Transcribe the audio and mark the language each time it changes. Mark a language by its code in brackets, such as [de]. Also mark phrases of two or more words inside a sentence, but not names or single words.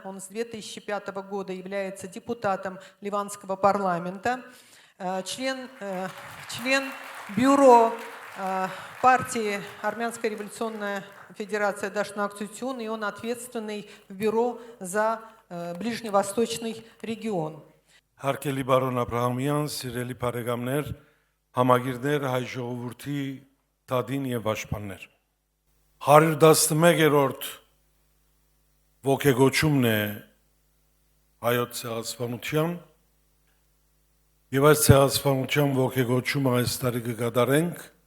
[ru] Он с 2005 года является депутатом Ливанского парламента, член бюро партии Армянская революционная федерация Дашнак Цутюн, и он ответственный в бюро за Ближневосточный регион. [hy] Հարգելի բարոն Աբրահամյան, սիրելի բարեկամներ, համագիրներ, հայ ժողովրդի տադին եւ պաշտպաններ։ 111-րդ ոգեգոճումն է հայոց ցեղասպանության եւ այս ցեղասպանության ոգեգոճումը այս տարի կկատարենք,